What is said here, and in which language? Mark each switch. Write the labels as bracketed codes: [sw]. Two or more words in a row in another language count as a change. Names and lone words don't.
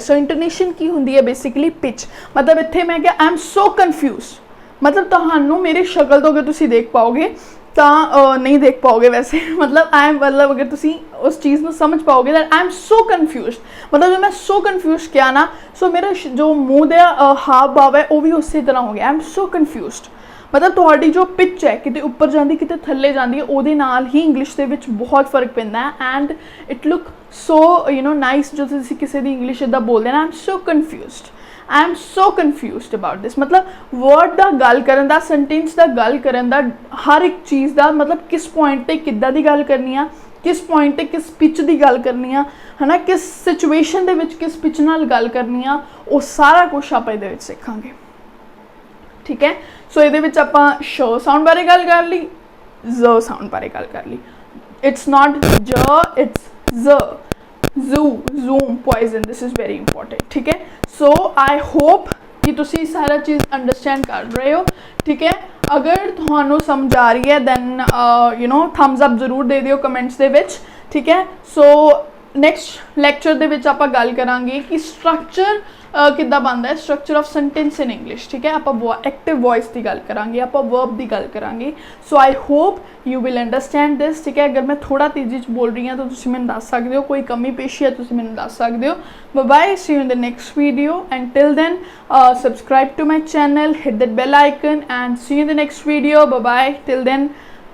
[pa] ਸੋ ਇੰਟੋਨੇਸ਼ਨ ਕੀ ਹੋਂਗੀ ਹੈ ਬੇਸਿਕਲੀ ਪਿਚ। ਮਤਲਬ ਇੱਥੇ ਮੈਂ ਕਿਆ [en] I am so confuse, [pa] ਮਤਲਬ ਤੁਹਾਨੂੰ ਮੇਰੀ ਸ਼ਕਲ ਤਾਂ ਅਗਰ ਤੁਸੀਂ ਦੇਖ ਪਾਓਗੇ ਤਾਂ ਨਹੀਂ ਦੇਖ ਪਾਓਗੇ ਵੈਸੇ, ਮਤਲਬ [en] I am, [pa] ਮਤਲਬ ਅਗਰ ਤੁਸੀਂ ਉਸ ਚੀਜ਼ ਕੋ ਸਮਝ ਪਾਓਗੇ [en] that I am so confuse. [hi] मतलब जो मैं [en] so confuse [hi] किया ना, सो मेरा जो मुँह का हाव भाव है वो भी उसी तरह हो गया, [en] I am so confuse. [pa] ਮਤਲਬ ਤੁਹਾਡੀ ਜੋ ਪਿਚ ਹੈ ਕਿਤੇ ਉੱਪਰ ਜਾਂਦੀ ਕਿਤੇ ਥੱਲੇ ਜਾਂਦੀ ਹੈ, ਉਹਦੇ ਨਾਲ ਹੀ ਇੰਗਲਿਸ਼ ਦੇ ਵਿੱਚ ਬਹੁਤ ਫ਼ਰਕ ਪੈਂਦਾ ਹੈ [en] and it look so you know nice. [pa] ਜੋ ਤੁਸੀਂ ਕਿਸੀ ਦੀ ਇੰਗਲਿਸ਼ ਇੱਦਾਂ ਬੋਲਦੇ ਨਾ, [en] I am so confused, I am so confused about this. [pa] ਮਤਲਬ ਵਰਡ ਦਾ ਗੱਲ ਕਰਨ ਦਾ, ਸੈਂਟੈਂਸ ਦਾ ਗੱਲ ਕਰਨ ਦਾ, ਹਰ ਇੱਕ ਚੀਜ਼ ਦਾ ਮਤਲਬ ਕਿਸ ਪੁਆਇੰਟ ਤੇ ਕਿੱਦਾਂ ਦੀ ਗੱਲ ਕਰਨੀ ਆ, ਕਿਸ ਪੁਆਇੰਟ ਤੇ ਕਿਸ ਪਿਚ ਕੀ ਗੱਲ ਕਰਨੀ ਆ, ਹੈ ਨਾ, ਕਿਸ ਸਿਚੁਏਸ਼ਨ ਦੇ ਵਿੱਚ ਕਿਸ ਪਿਚ ਨਾਲ ਗੱਲ ਕਰਨੀ ਆ, ਵੋ ਸਾਰਾ ਕੁਝ ਆਪ ਇਹਦੇ ਵਿੱਚ ਸਿੱਖਾਂਗੇ। [hi] ठीक है, [pa] ਸੋ ਇਹਦੇ ਵਿੱਚ ਆਪਾਂ ਸ਼ ਸਾਊਂਡ ਬਾਰੇ ਗੱਲ ਕਰ ਲਈ, ਜ ਸਾਊਂਡ ਬਾਰੇ ਗੱਲ ਕਰ ਲਈ। [en] It's not j, it's j, ju, zoom, poison, this is very important. [hi] ठीक है, [en] so I hope [pa] ਕਿ ਤੁਸੀ ਸਾਰਾ ਚੀਜ਼ ਅੰਡਰਸਟੈਂਡ ਕਰ ਰਹੇ ਹੋ। [hi] ठीक है, [pa] ਅਗਰ ਤੁਹਾਨੂੰ ਸਮਝ ਆ ਰਹੀ ਹੈ [en] then you know thumbs up [pa] ਜ਼ਰੂਰ ਦੇ ਦਿਓ ਕਮੈਂਟਸ ਦੇ ਵਿੱਚ। [hi] ठीक है, [en] so next lecture [pa] ਦੇ ਵਿੱਚ ਆਪਾਂ ਗੱਲ ਕਰਾਂਗੇ ਕਿ ਸਟ੍ਰਕਚਰ ਕਿੱਦਾਂ ਬਣਦਾ ਹੈ, [en] structure of sentence in English. [hi] ठीक है, [pa] आप [en] active voice [pa] ਕੀ ਗੱਲ ਕਰਾਂਗੇ, ਆਪ ਵਰਬ ਕੀ ਗੱਲ ਕਰਾਂਗੇ। [en] So I hope you will understand this. [hi] ठीक है, [pa] ਅਗਰ ਮੈਂ ਥੋੜ੍ਹਾ ਤੇਜ਼ੀ ਬੋਲ ਰਹੀ ਹਾਂ ਤਾਂ ਤੁਸੀਂ ਮੈਨੂੰ ਦੱਸ ਸਕਦੇ ਹੋ, ਕੋਈ ਕਮੀ ਪੇਸ਼ੀ ਹੈ ਤੁਸੀਂ ਮੈਨੂੰ ਦੱਸ ਸਕਦੇ ਹੋ। [en] Bye bye, see you in the next video and till then subscribe to my channel, hit that bell icon and see you in the next video. Bye bye, till then